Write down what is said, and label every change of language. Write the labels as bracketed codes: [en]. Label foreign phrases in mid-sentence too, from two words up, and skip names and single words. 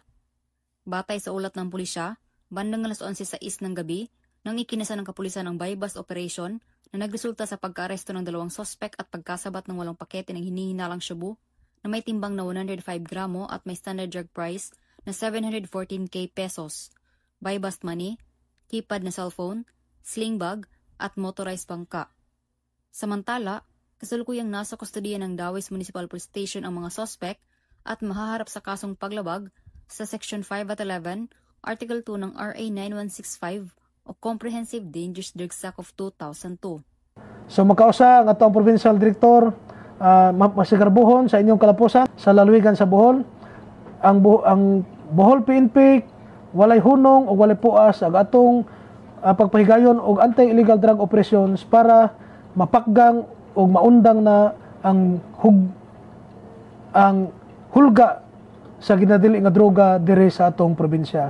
[tl] Batay sa ulat ng pulisya, bandang alas 11:06 ng gabi, nang ikinasa ng kapulisan ang [en] buy-bust operation [tl] na nagresulta sa pagkaaresto ng 2 sospek at pagkasabat ng 8 pakete ng hinihinalang Shabu na may timbang na 105 gramo at may [en] standard drug price [tl] na 714k pesos, [en] buy-bust money, [tl] keypad na cellphone, [en] sling bag [tl] at motorized bangka. Samantala, kasalukuyang nasa kustudiya ng Dawis Municipal Police Station ang mga sospek at mahaharap sa kasong paglabag sa Section 5 at 11, Article 2 ng RA 9165 o Comprehensive Dangerous Drugs Act of 2002. [ceb] So makausa ang atong [en] Provincial Director [ceb] masigarbuhon sa inyong kalapusan sa lalawigan sa Bohol. Ang Bohol PNP walay hunong o walay puas ang atong pagpahigayon og [en] anti-illegal drug operations [ceb] para mapakgang o maundang na ang hulga sa ginadili nga droga dire sa atong probinsya.